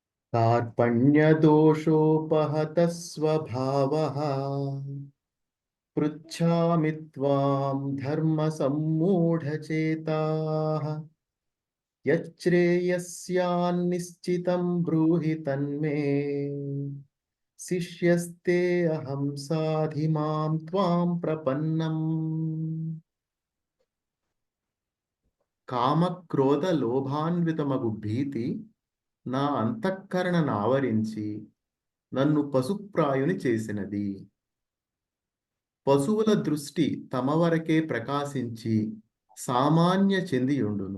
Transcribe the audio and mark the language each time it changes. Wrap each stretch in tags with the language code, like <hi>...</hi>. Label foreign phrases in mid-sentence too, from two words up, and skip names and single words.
<sa>कार्पण्यदोषोपहतः स्वभावः पृच्छामि त्वां धर्मसम्मूढचेताः यच्छ्रेयस्यान्निश्चितं ब्रूहि तन्मे शिष्यस्ते अहं साधिमां त्वां प्रपन्नम्</sa> <te>కామక్రోధ లోభాన్వితమగు భీతి నా అంతఃకరణను ఆవరించి నన్ను పశుప్రాయుని చేసినది. పశువుల దృష్టి తమ వరకే ప్రకాశించి సామాన్య చెందియుండును.</te>